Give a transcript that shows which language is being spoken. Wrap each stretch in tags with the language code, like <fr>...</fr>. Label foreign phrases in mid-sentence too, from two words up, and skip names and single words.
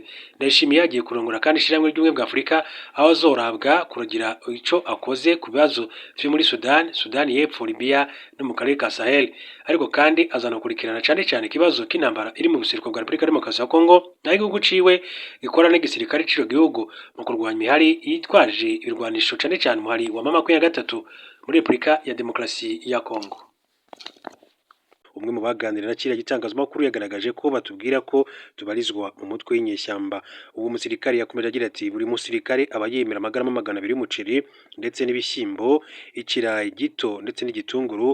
<rn>Ndayishimiye yagiye kurongora kandi ishiramwe ry'ubumwe bwa Afurika, aho azorabwa kugira ico akoze ku bibazo vyo muri Sudani y'Epfo, Libya no mu karere ka Sahel. Ariko kandi azanakurikirana cyane ikibazo k'intambara iri mu buseruko bwa Repubulika Demokarasi ya Kongo, naho igihugu ciwe gikorana n'igisirikare c'ico gihugu mu kurwanya imihari yitwaje ibirwanisho cyane muhari wa M23 muri Repubulika ya Demokarasi ya Kongo.</rn> <rw>Umwe mu baganira na kiriya gitangazamakuru yagaragaje ko batubwira ko tubarizwa mu mutwe w'inyeshyamba. Uwo musirikare yakomeje agira ati buri musirikare aba yemera amagarama 200 y'umuceri ndetse n'ibishyimbo, ikirayi gito ndetse n'igitunguru.</rw>